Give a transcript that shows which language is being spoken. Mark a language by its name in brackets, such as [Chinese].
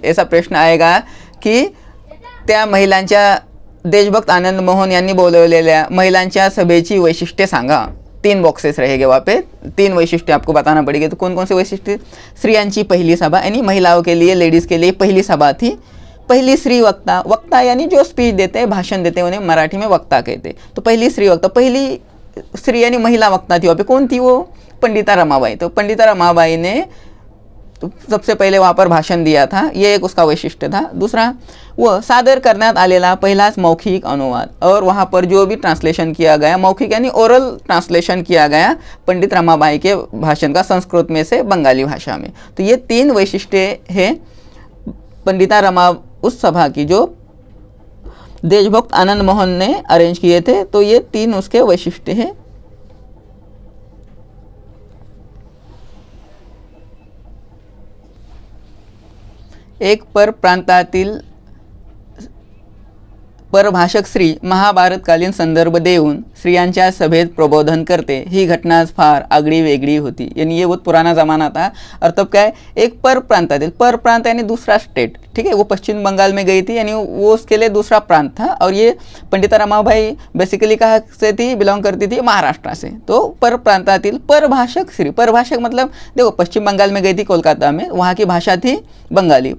[Hindi] ऐसा प्रश्न आएगा कि [Marathi] त्या महिलांच्या देशभक्त आनंद मोहन यांनी बोलवलेल्या महिलांच्या सभेची वैशिष्ट्ये सांगा. [Hindi] 3 बॉक्सेस रहेंगे वहाँ पे. 3 वैशिष्ट्य आपको बताना पड़ेगी. तो कौन कौन से वैशिष्ट्य? [Marathi] स्त्रियांची पहिली सभा [Hindi] यानी महिलाओं के लिए, लेडीज़ के लिए पहली सभा थी. पहली स्त्री वक्ता, वक्ता यानी जो स्पीच देते हैं, भाषण देते हैं, उन्हें मराठी में वक्ता कहते हैं. तो पहली स्त्री वक्ता, पहली स्त्री यानी महिला वक्ता थी वहाँ पे. कौन थी वो? पंडिता रमाबाई. तो पंडिता रमाबाई ने तो सबसे पहले वहाँ पर भाषण दिया था, ये एक उसका वैशिष्ट्य था. [Marathi] दूसरा, वो सादर करण्यात आलेला पहिलाच मौखिक अनुवाद. [Hindi] और वहाँ पर जो भी ट्रांसलेशन किया गया, मौखिक यानी ओरल ट्रांसलेशन किया गया पंडित रमाबाई के भाषण का संस्कृत में से बंगाली भाषा में. तो ये 3 वैशिष्ट्य है पंडिता रमा उस सभा की जो देशभक्त आनंद मोहन ने अरेंज किए थे. तो ये 3 उसके वैशिष्ट्य हैं. [Marathi] एक परप्रांतातील परभाषक स्त्री महाभारतकालीन संदर्भ देऊन स्त्रियांच्या सभेत प्रबोधन करते, ही घटनाच फार आगळी वेगळी होती। [Hindi] यानी ये बहुत पुराना ज़माना था। और तब क्या है, एक पर प्रांत यानी दूसरा स्टेट, ठीक है, वो पश्चिम बंगाल में गई थी, यानी वो उसके लिए दूसरा प्रांत था। और ये पंडिता रमाबाई बेसिकली कहाँ से थी, बिलोंग करती थी महाराष्ट्र से। तो [Marathi] पर प्रांतातील परभाषक स्त्री, [Hindi] परभाषक मतलब देखो पश्चिम बंगाल में गई थी कोलकाता में, वहाँ की भाषा थी बंगाली।